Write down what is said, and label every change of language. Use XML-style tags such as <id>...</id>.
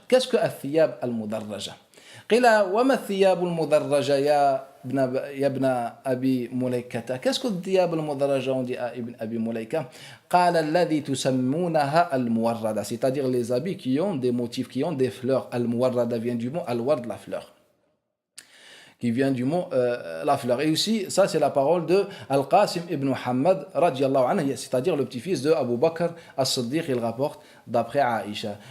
<fr>Qu'est-ce que الثياب المدرجة?</fr> <ar>قيل وما الثياب المدرجة يا ابن أبي مليكة.</ar> <fr>Qu'est-ce que الثياب المدرجة? On dit à Ibn Abi Mulaika.</fr> <ar>قال الذي تسمونها الموردة,</ar> <fr>c'est-à-dire les habits qui ont des motifs, qui ont des fleurs. الموردة vient du mot al-ward, la fleur, qui vient du mot la fleur. Et aussi, ça c'est la parole de Al-Qasim ibn Muhammad radiallahu anhu, c'est-à-dire le petit-fils de Abu Bakr as-Siddiq, il rapporte d'après Aïcha.</fr>